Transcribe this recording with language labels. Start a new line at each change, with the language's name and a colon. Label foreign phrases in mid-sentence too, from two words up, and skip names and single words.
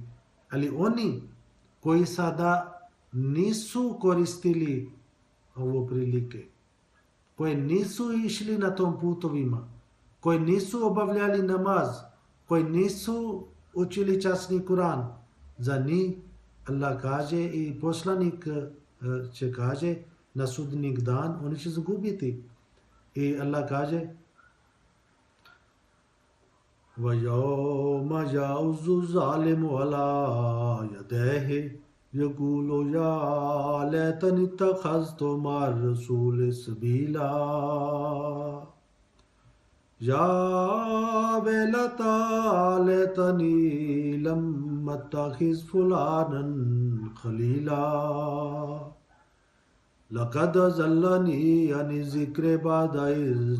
Bosnian: Ali oni koji sada nisu koristili ovo prilike, koji nisu išli na tom putovima, koji nisu obavljali namaz, koji nisu učili časni Kur'an, za njih Allah kaže i poslanik će kaže na sudnji dan oni će zgubiti. I Allah kaže
Arabic: وَيَوْمَ يَعُضُّ الظَّالِمُ عَلَى يَدَيْهِ يَقُولُ يَا لَيْتَنِي اتَّخَذْتُ مَعَ الرَّسُولِ سَبِيلًا يَا وَيْلَتَى لَيْتَنِي لَمْ أَتَّخِذْ فُلَانًا خَلِيلًا لَقَدْ أَضَلَّنِي عَنِ الذِّكْرِ بَعْدَ إِذْ